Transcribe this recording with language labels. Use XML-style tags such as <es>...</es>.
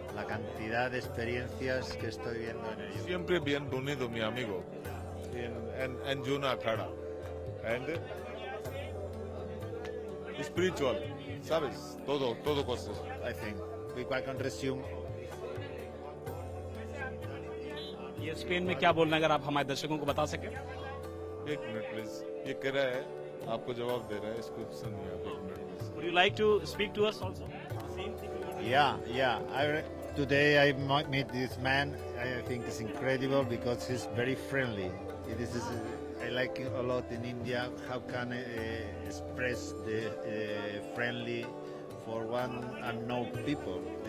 <es>La cantidad de experiencias que estoy viendo en ello. siempre bienvenido mi amigo en Juna Akhada</es> <en>and spiritual,</en> <es>sabes, todo cosas.</es> <en>I think we can resume.</en> <hi>ये Spain में क्या बोलना है, अगर आप हमारे दर्शकों को बता सके? एक मिनट प्लीज, ये कह रहा है आपको जवाब दे रहा है, इसको सुनिए आप एक minute please.</hi> <en>Would you like to speak to us also? Yeah. Today I meet this man. I think it's incredible because he's very friendly. I like it a lot in India. How can I express the friendly for one unknown people?</en>